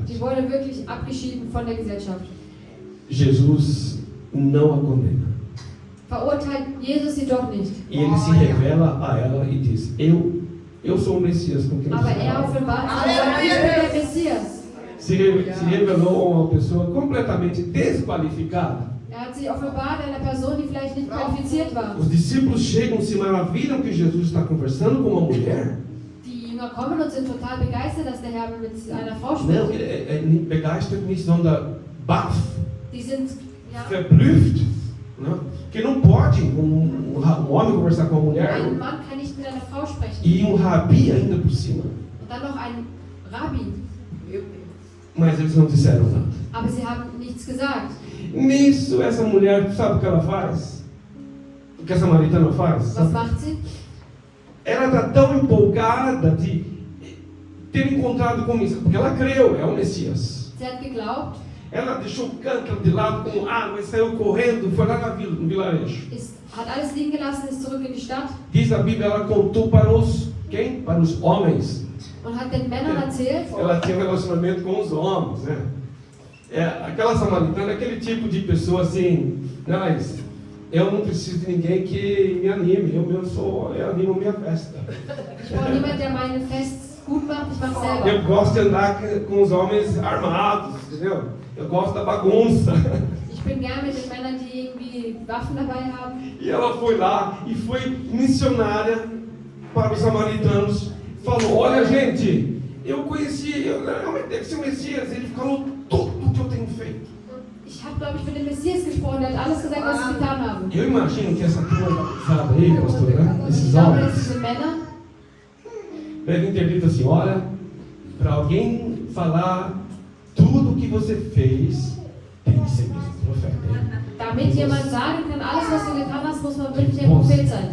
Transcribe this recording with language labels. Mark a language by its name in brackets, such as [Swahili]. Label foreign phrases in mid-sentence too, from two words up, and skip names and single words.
[German] Die wurde wirklich abgeschieden von der Gesellschaft. [Portuguese] Jesus não a condena. [German] Verurteilt Jesus sie doch nicht. [Portuguese] E ele se revela a ela e diz: Eu sou o Messias com quem [German] Aber [Portuguese] você [German] er [Portuguese] fala. [German] offenbart sie und sagt, ich bin der Messias. [Portuguese] Se revelou a uma pessoa completamente desqualificada. [German] Er hat sie offenbart einer Person, die vielleicht nicht qualifiziert war. [Portuguese] Os discípulos chegam, se maravilham que Jesus está conversando com uma mulher. [German] Die Jünger kommen und sind total begeistert, dass der Herr mit einer Frau [Portuguese] Não, [German] spricht. begeistert nicht, sondern baff, Die sind, ja, verblüfft. [Portuguese] Né? Que não pode um homem conversar com uma mulher [German] ein Mann kann nicht mit einer Frau sprechen. [Portuguese] e um rabi ainda por cima. [German] Und dann noch ein Rabbi. [Portuguese] Meu Deus. Mas eles não disseram nada. [German] Aber sie haben nichts gesagt. [Portuguese] Nisso, essa mulher, sabe o que ela faz? O que essa samaritana faz? [German] Was macht sie? [Portuguese] Ela está tão empolgada de ter encontrado com isso, porque ela creu, é o Messias. [German] Sie hat geglaubt, [Portuguese] Ela deixou o cântaro de lado com água e saiu correndo, foi lá na vila, no vilarejo. [German] hat alles liegen gelassen, ist zurück in die Stadt [Portuguese] Diz a Bíblia, ela contou para os quem? Para os homens. [German] und hat den Männern erzählt. [Portuguese] Ela tinha um relacionamento com os homens, né? Aquela samaritana é aquele tipo de pessoa assim, mas eu não preciso de ninguém que me anime, eu animo minha festa. [German] Ich brauche niemanden, der meine Fests gut macht, ich mache selber. [Portuguese] Eu gosto de andar com os homens armados, entendeu? Eu gosto da bagunça. [German] Ich bin gern mit den Männern, die irgendwie Waffen dabei haben. [Portuguese] E ela foi lá e foi missionária para os samaritanos. Falou: olha, gente, eu conheci, realmente deve ser o Messias. Ele falou tudo o que eu tenho feito. [German] Ich habe, glaube ich, mit dem Messias gesprochen, der hat alles gesagt, was sie getan haben. [Portuguese] Eu imagino que essa turma, sabe aí, pastor, né? [German] Ich [Portuguese] Esses [German] glaube, dass [Portuguese] homens [German] diese Männer [Portuguese] devem ter dito assim: olha, para alguém falar tudo o que você fez, tem que ser mesmo profeta. Hein? [German] damit jemand sagen kann, alles, was du getan hast, muss man wirklich ein Prophet sein.